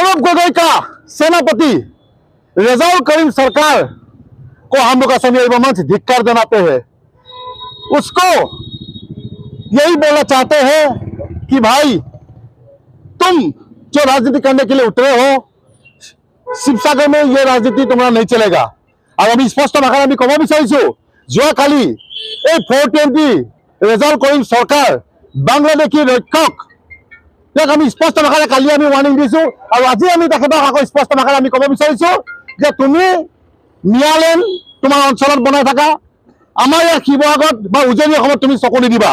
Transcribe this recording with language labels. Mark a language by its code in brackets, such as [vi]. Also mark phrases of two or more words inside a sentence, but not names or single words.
[hi] गौरव गोगोई का सेनापति रजाउल करीम सरकार को हम लोग असम मंच धिक्कार जनाते हैं। उसको यही बोलना चाहते हैं कि भाई तुम जो राजनीति करने के लिए उतरे हो, शिवसागर में ये राजनीति तुम्हारा नहीं चलेगा। और अभी स्पष्ट भाषा [as] আমি কব বিচাৰিছো, যোৱাকালি এই 420 রেজাউল করিম সরকার বাংলাদেশী রক্ষক ইয়াক আমি স্পষ্ট ভাষাৰে কালি আমি ওয়ার্নিং দিছো। আৰু আজি আমি তেখেতক আকৌ স্পষ্ট ভাষাৰে আমি কব বিচাৰিছো যে তুমি মিয়ালেণ্ড তোমাৰ অঞ্চলত বনাই থাকা, আমাৰ ইয়াৰ শিৱসাগৰত বা উজনি অসমত তুমি চকু নিদিবা।